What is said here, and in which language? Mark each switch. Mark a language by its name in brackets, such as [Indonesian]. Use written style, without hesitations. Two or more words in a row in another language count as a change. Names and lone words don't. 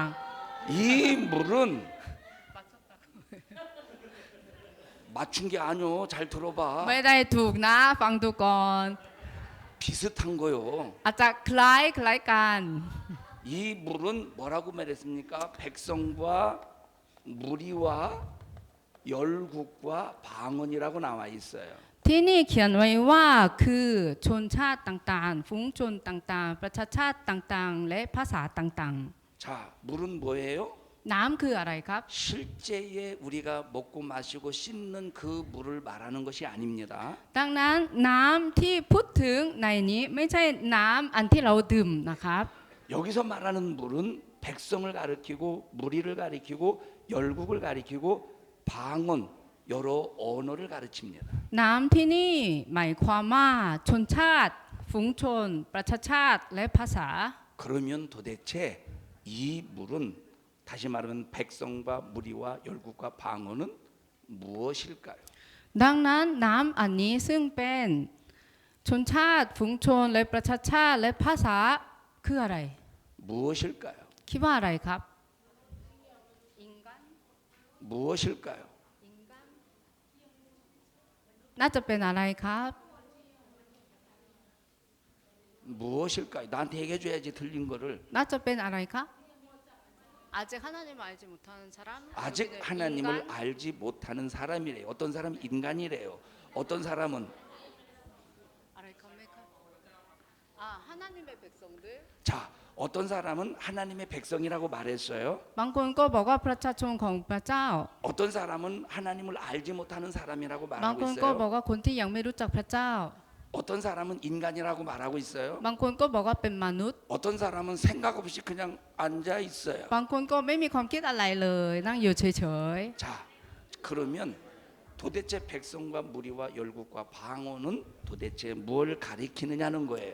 [Korean] 이 물은 맞춘 게 아니오. 잘 [Thai] ๆ [Korean] 들어봐. [Thai] ไม่ได้ถูกนะฟังดูก่อน [Korean] 비슷한 거요. [Thai] อาจจะคล้ายกัน [Korean] 이 물은 뭐라고 말했습니까? 백성과 무리와 열국과 방언이라고 나와 있어요. [Thai] ที่นี่เขียนไว้ว่าคือชนชาติต่างๆฝูงชนต่างๆประชาชาติต่างๆ และภาษาต่าง [Korean] 자, 물은 뭐예요? [Thai] ๆ น้ำคืออะไรครับ [Korean] 실제에 우리가 먹고 마시고 씻는 그 물을 말하는 것이 아닙니다. [Thai] ดังนั้นน้ำที่พูดถึงในนี้ไม่ใช่น้ำอันที่เราดื่มนะครับ [Korean] 여기서 말하는 물은 백성을 가리키고 무리를 가리키고 열국을 가리키고 방언 여러 언어를 가르칩니다. [Thai] น้ำที่นี่หมายความว่าชนชาติฝูงชน ประชาชาติและภาษา [Korean] 그러면 도대체 이 물은 다시 말하면 백성과 무리와 열국과 방언은 무엇일까요? [Thai] ดังนั้นน้ำอันนี้ซึ่งเป็นชนชาติฝูงชนและประชาชาติและภาษาคืออะไร [Korean] 무엇일까요? [Thai] คิดว่าอะไรครับ [Korean] 무엇일까요? [Thai] น่าจะเป็นอะไรครับ [Korean] 무엇일까요? 나한테 얘기해 줘야지 들린 거를. [Thai] น่าจะเป็นอะไรครับ [Korean] 아직 하나님을 알지 못하는 사람 아직 하나님을 알지 못하는 사람이래요. 어떤 사람은 인간이래요. 어떤 사람은 [Thai] อะไรครับไหมครับ [Korean] 하나님의 백성들 자, 어떤 사람은 하나님의 백성이라고 말했어요. [Thai] บางคนก็บอกว่าประชาชนของพระเจ้า [Korean] 어떤 사람은 하나님을 알지 못하는 사람이라고 [Thai] บาง [Korean] 말하고 [Thai] คนก็บอ [Korean] 있어요. [Thai] กว่าคนที่ยังไม่รู้จักพระเจ้า [Korean] 어떤 사람은 인간이라고 말하고 있어요. [Thai] บางคนก็บอกว่าเป็นมนุษย์ [Korean] 어떤 사람은 생각 없이 그냥 앉아 있어요. [Thai] บางคนก็ไม่มีความคิดอะไรเลยนั่งอยู่เฉย [Korean] 자, 그러면 도대체 백성과 무리와 열국과 방언은 도대체 뭘 가리키느냐는 거예요.